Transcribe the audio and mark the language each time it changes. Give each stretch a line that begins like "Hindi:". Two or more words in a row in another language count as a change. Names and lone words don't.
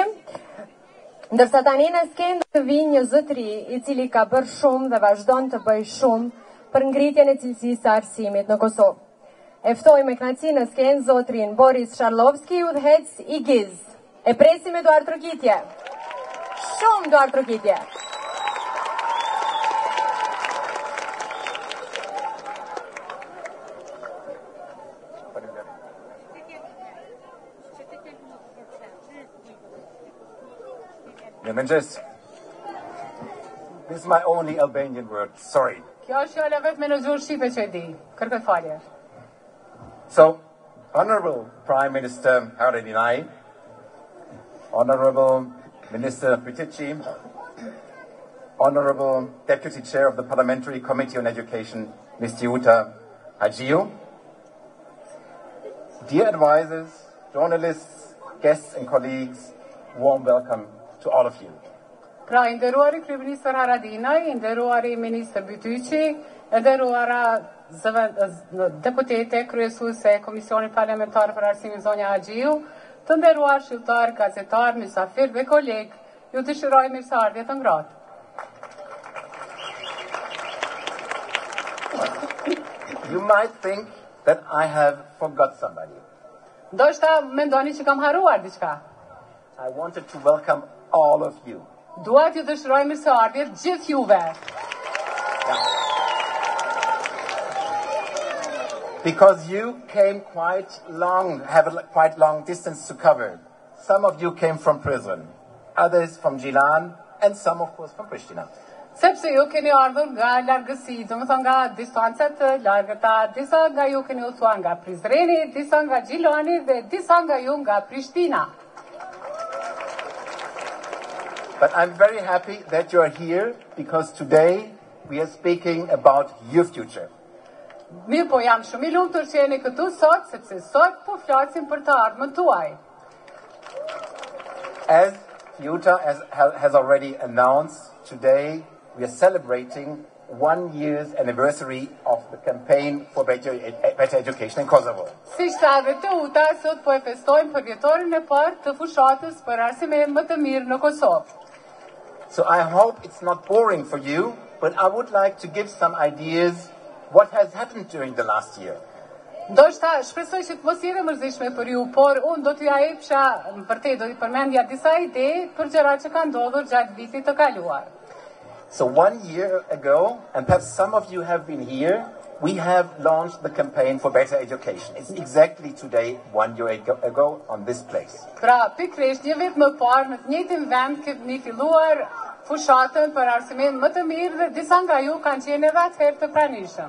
Albanian: Ndërsa tani në skenë të vinë një zotëri i cili ka bërë shumë dhe vazhdon të bëjë shumë për ngritjen e cilësisë së arsimit në Kosovë. E ftoj me kënaqësi në skenë zotrin Boris Sharlovski, udhëhec i GIZ. E presim me duar trokitje. Shumë duar trokitje.
English: This is my only Albanian word. Sorry.
Albanian: Kjo është fjala vetëm në gjuhën shqipe që e di. Kërkoj falje.
English: So, Honorable Prime Minister Haradinaj, Honorable Minister Bytyqi, Honorable Deputy Chair of the Parliamentary Committee on Education, Ms. Tiuta Hajiu, dear advisors, journalists, guests and colleagues, warm welcome to all of you.
Albanian: Pra, nderuari kryeministër Haradinaj, nderuari ministër Bytyqi, nderuara deputete kryesuese e Komisionit Parlamentar për Arsimin zonja Hajiu, të nderuar shqiptar, gazetar, mysafir dhe koleg, ju dëshiroj mirëseardhje të ngrohtë.
English: You might think that I have forgot somebody.
Albanian: Ndoshta mendoni që kam haruar diçka.
English: I wanted to welcome all of you.
Albanian: Dua t'ju dëshiroj mirëseardhje gjithë juve.
English: Because you came have a quite long distance to cover. Some of you came from prison, others from Gjilan, and some of course from Pristina.
Albanian: Sepse ju keni ardhur nga largësi, domethënë nga distanca të largëta, disa nga ju keni udhëtuar nga Prizreni, disa nga Gjilani dhe disa nga ju nga Prishtina.
English: But I'm very happy that you are here because today we are speaking about your future.
Albanian: Mirë po jam shumë i lumtur që jeni këtu sot, sepse sot po flasim për të ardhmen tuaj.
English: As Tiuta has already announced, today we are celebrating 1 year's anniversary of the campaign for better education in Kosovo.
Albanian: Si sa dhe të uta, sot po e festojmë përvjetorin e parë të fushatës për arsime më të mirë në Kosovë.
English: So I hope it's not boring for you, but I would like to give some ideas what has happened during the last year.
Albanian: Ndoshta shpresoj që të mos jetë mërzitshme për ju, por unë do t'ju jepsha vërtet do t'i përmendja disa ide për gjërat që kanë ndodhur gjatë vitit të kaluar.
English: So 1 year ago, and perhaps some of you have been here, we have launched the campaign for better education. It's exactly today, 1 year ago, on this place.
Albanian: Pra, pikërisht një vit më parë në të njëjtin vend kemi filluar fushatën për arsime më të mirë dhe disa nga ju kanë qenë edhe atëherë të pranishëm.